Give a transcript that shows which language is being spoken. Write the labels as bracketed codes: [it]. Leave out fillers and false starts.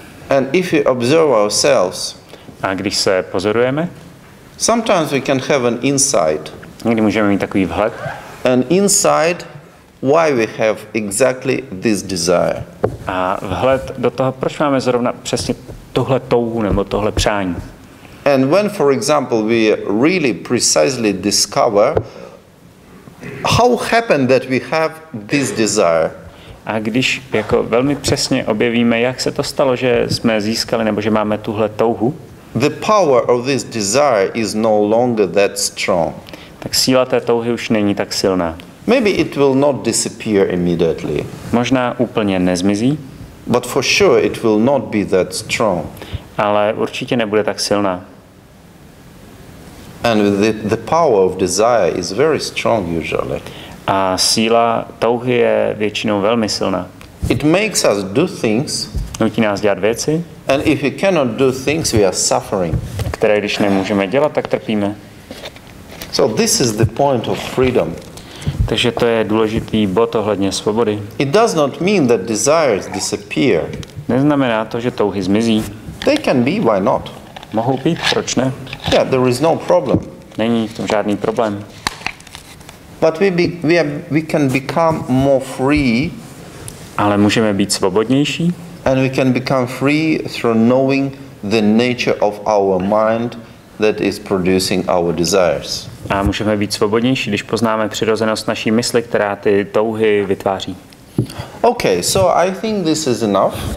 [en] And if we observe ourselves, [cs] A když se pozorujeme, [en] sometimes we can have an insight. [cs] někdy můžeme mít takový vhled, [en] An insight why we have exactly this desire. [cs] a vhled do toho, proč máme zrovna přesně tohle touhu nebo tohle přání. [en] And when, for example, we really precisely discover how happened that we have this desire, [cs] A když jako velmi přesně objevíme, jak se to stalo, že jsme získali nebo že máme tuhle touhu, [en] the power of this desire is no longer that strong. [cs] tak síla té touhy už není tak silná. [en] Maybe it will not disappear immediately, [cs] Možná úplně nezmizí, [en] but for sure it will not be that strong. [cs] ale určitě nebude tak silná. [en] And the power of desire is very strong usually. [cs] A síla touhy je většinou velmi silná. [en] It makes us do things, [cs] Nutí nás dělat věci, [en] and if we cannot do things, we are suffering. [cs] které když nemůžeme dělat, tak trpíme. [en] So this is the point of freedom. [cs] Takže to je důležitý bod ohledně svobody. [en] It does not mean that desires disappear. [cs] Neznamená to, že touhy zmizí. [en] They can be, why not? [cs] Mohou být, proč ne? [en] Yeah, there is no problem. [cs] Není v tom žádný problém. [en] But we can become more free, [cs] Ale můžeme být svobodnější [en] and we can become free through knowing the nature of our mind that is producing our desires. [cs] a můžeme být svobodnější, když poznáme přirozenost naší mysli, která ty touhy vytváří. [en] Okay, so I think this is enough.